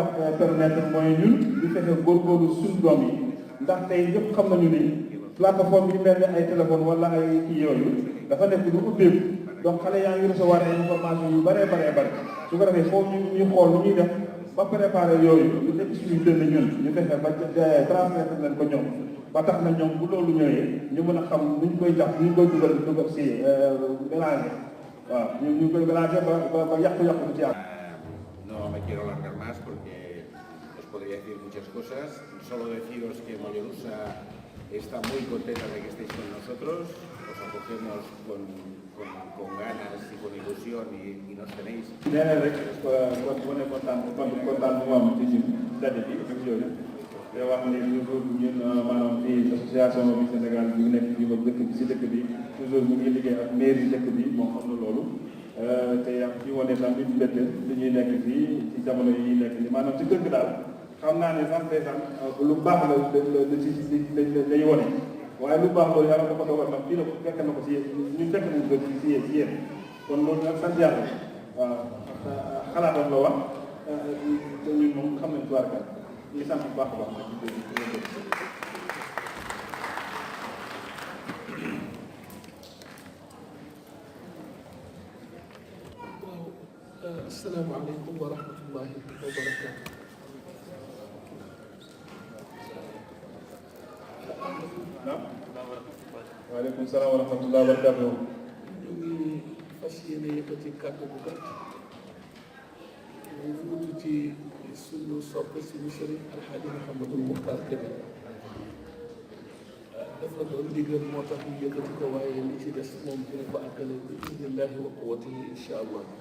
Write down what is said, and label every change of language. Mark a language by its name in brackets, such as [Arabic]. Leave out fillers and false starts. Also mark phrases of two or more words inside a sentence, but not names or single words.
[Wolof] permettre mooy ñun ñu fexe góorgóorlu suñu doom yi ndax tey ñëpp xam nañu ni plateforme yi mel ne ay téléphone wala ay kii yooyu dafa nekk lu ubbeeku donc xale yaa ngi recevoir ay information yu bëree bëri su ko defee foofu ñu xool lu ñuy def ba préparer yooyu lu nekk suñu dënn ñun ñu fexe ba transmettre leen ko ñoom ba tax na ñoom bu loolu ñëwee ñu mën a xam nu ñu koy jàpp nu ñu koy dugal si mélanger waaw ñu koy mélanger ba yàqu-yàqu bu ci am. [Spanish] No me quiero alargar más porque os podría decir muchas cosas. Solo deciros que Mollerussa está muy contenta de que estéis con nosotros. Os acogemos con ganas y con ilusión y nos tenéis. [Wolof] nee na rek bu ne kontaan bu am ci ñun daje bi ak yooyu te wax ni toujours ñun maanaam fii association bi Sénégal bi nekk fii ba dëkk bi si dëkk bi toujours mu ngi liggéey ak maire yi dëkk bi moo xam na loolu te yaa ngi ci wane tam li mbette li ñuy nekk fii ci jamono yi nekk nii maanaam ci dëkk daal xam naa ne sax ndeysaan lu baax la lay wane waaye lu baax loolu yàlla ko dogal nag fii la ko fekk na ko si ñun fekk nañu ko si yéen kon loolu nag sant yàlla waaw xalaatam la wax te ñun moom xam nañ tubaarkat ñu sant bu baax a baax nag [Arabic] السلام عليكم ورحمة الله وبركاته. وعليكم السلام ورحمة الله وبركاته. [Wolof] ñu ngi fas yéene yëkkati kàddu bu gàtt ñu wutu ci suñu soppe suñu sëriñ Alxaaji Mouhamadou Mokhtar Kébé dafa doon ndigal moo tax ñu yëkkati ko waaye li ci des moom dina ko àggale [Arabic] بإذن الله وقوته إن شاء الله.